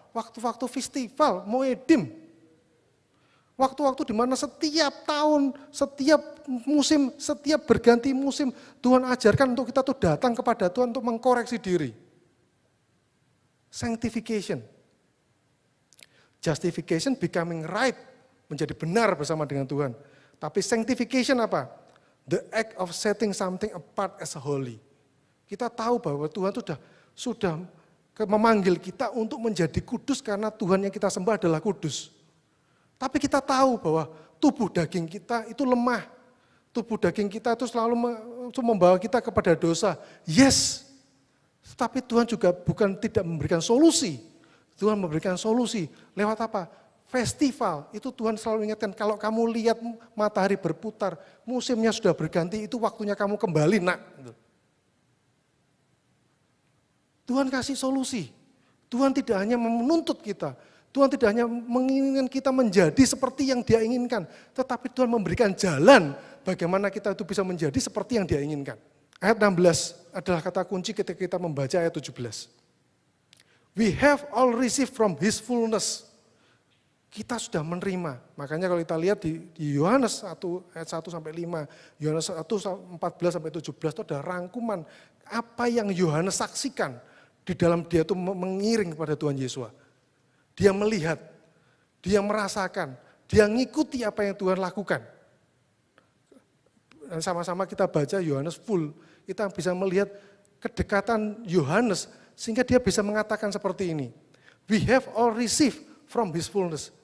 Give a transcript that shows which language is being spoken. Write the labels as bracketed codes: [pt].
[id] Waktu-waktu festival, Moedim. Waktu-waktu di mana setiap tahun, setiap musim, setiap berganti musim, Tuhan ajarkan untuk kita tuh datang kepada Tuhan untuk mengkoreksi diri. Sanctification. [en] Justification, becoming right, [id] menjadi benar bersama dengan Tuhan. Tapi sanctification apa? [en] The act of setting something apart as holy. [id] Kita tahu bahwa Tuhan sudah memanggil kita untuk menjadi kudus karena Tuhan yang kita sembah adalah kudus. Tapi kita tahu bahwa tubuh daging kita itu lemah. Tubuh daging kita itu selalu membawa kita kepada dosa. Yes, tapi Tuhan juga bukan tidak memberikan solusi. Tuhan memberikan solusi. Lewat apa? Festival. Itu Tuhan selalu ingatkan, kalau kamu lihat matahari berputar, musimnya sudah berganti, itu waktunya kamu kembali, nak. Tuhan kasih solusi. Tuhan tidak hanya menuntut kita, Tuhan tidak hanya menginginkan kita menjadi seperti yang Dia inginkan, tetapi Tuhan memberikan jalan bagaimana kita itu bisa menjadi seperti yang Dia inginkan. Ayat 16 adalah kata kunci ketika kita membaca ayat 17. [en] We have all received from His fullness. [id] Kita sudah menerima. Makanya kalau kita lihat di Yohanes 1 ayat 1 sampai 5, Yohanes 1 14 sampai 17 itu ada rangkuman apa yang Yohanes saksikan di dalam dia itu mengiring kepada Tuhan Yesus. Dia melihat, dia merasakan, dia ngikuti apa yang Tuhan lakukan. Dan sama-sama kita baca Yohanes full, kita bisa melihat kedekatan Yohanes sehingga dia bisa mengatakan seperti ini. [en] We have all received from His fullness.